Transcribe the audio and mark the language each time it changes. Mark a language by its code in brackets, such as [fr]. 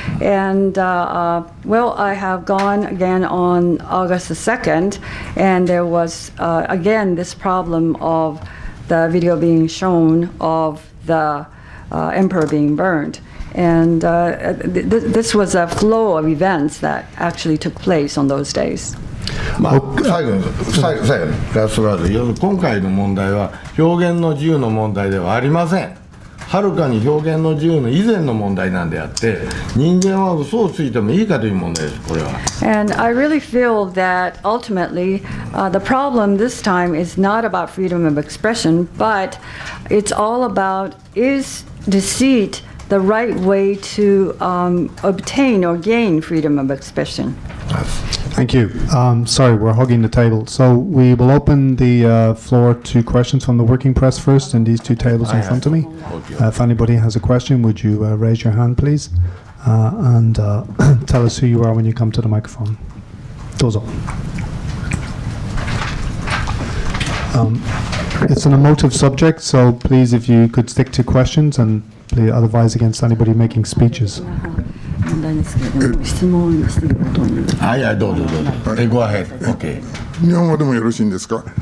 [en] And well, I have gone again on August the 2nd, and there was again this problem of the video being shown of the emperor being burned. And this was a flow of events that actually took place on those days. [ja] 最後にラストワード、今回の問題は表現の自由の問題ではありません。はるかに表現の自由の以前の問題なんであって、人間は嘘をついてもいいかという問題です、これは。 [en] And I really feel that ultimately the problem this time is not about freedom of expression, but it's all about is deceit the right way to obtain or gain freedom of expression. Thank you. Sorry, we're hugging the table. So we will open the floor to questions from the working press first, and these two tables in front of me. If anybody has a question, would you raise your hand, please? And tell us who you are when you come to the microphone. Dozo. It's an emotive subject, so please, if you could stick to questions and please advise against anybody making speeches. [ja] 問題ですけれども、質問していることに。はいはい、どうぞどうぞ。 [en] Go ahead. Okay. [ja] 日本語でもよろしいんですか？